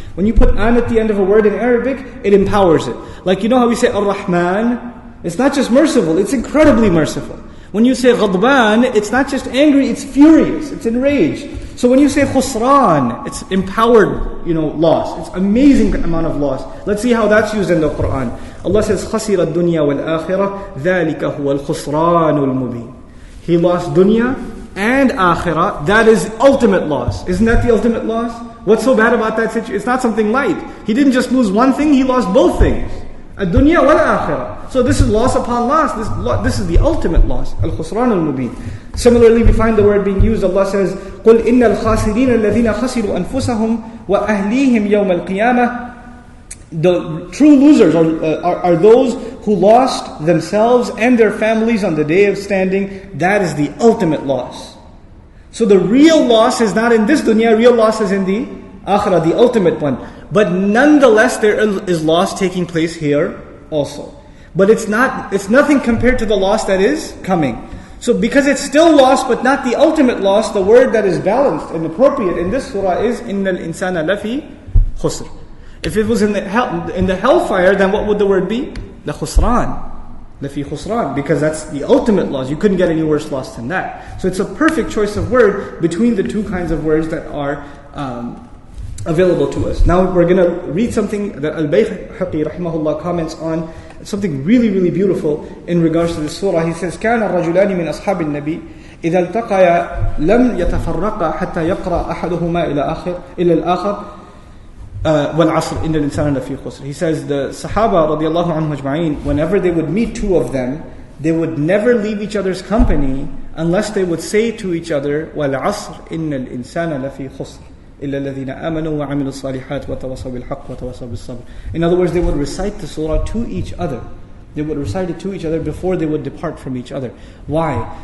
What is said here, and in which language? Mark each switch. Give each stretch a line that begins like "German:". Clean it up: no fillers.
English: When you put an at the end of a word in Arabic, it empowers it. Like, you know how we say ar-Rahman? It's not just merciful, it's incredibly merciful. When you say ghadban, it's not just angry, it's furious, it's enraged. So when you say khusran, it's empowered, loss. It's amazing amount of loss. Let's see how that's used in the Quran. Allah says,
Arabic: خَسِرَ الدُّنْيَا وَالْآخِرَةِ ذَلِكَ هُوَ الْخُسْرَانُ الْمُبِينُ.
English: He lost dunya and akhirah. That is ultimate loss. Isn't that the ultimate loss? What's so bad about that situation? It's not something light. He didn't just lose one thing, he lost both things. Ad-dunya wal-akhirah. So this is loss upon loss. This is the ultimate loss. Al-khusran al-mubin. Similarly, we find the word being used. Allah says,
Arabic: قُلْ إِنَّ الْخَاسِرِينَ الَّذِينَ خَسِرُوا أَنفُسَهُمْ وَأَهْلِيهِمْ يَوْمَ الْقِيَامَةِ.
English: The true losers are those who lost themselves and their families on the day of standing. That is the ultimate loss. So the real loss is not in this dunya, real loss is in the akhirah, the ultimate one. But nonetheless, there is loss taking place here also. But it's nothing compared to the loss that is coming. So because it's still loss, but not the ultimate loss, the word that is balanced and appropriate in this surah is
Arabic: إِنَّ الْإِنسَانَ لَفِي خُسْرٍ.
English: If it was in the hellfire, then what would the word be? The khusran. Lafi khusran, because that's the ultimate loss. You couldn't get any worse loss than that. So it's a perfect choice of word between the two kinds of words that are available to us. Now we're going to read something that al-Bayhaqi rahimahullah comments on, something really, really beautiful in regards to this surah. He says,
Arabic: كان الرجلان من أصحاب النبي إذا التقيا لم يتفرقا حتى يقرأ أحدهما إلى الآخر وَالْعَصْرِ إِنَّ الْإِنسَانَ لَفِي خُسْرٍ.
English: He says the Sahaba radiallahu anhum ajma'in, whenever they would meet two of them, they would never leave each other's company unless they would say to each other,
Arabic: وَالْعَصْرِ إِنَّ الْإِنسَانَ لَفِي خُسْرٍ إِلَّا الَّذِينَ آمَنُوا وَعَمِلُوا الصَّالِحَاتِ وَتَوَصَوْا بِالْحَقِّ وَتَوَصَوْا بِالصَّبْرِ.
English: In other words, they would recite the surah to each other. They would recite it to each other before they would depart from each other. Why?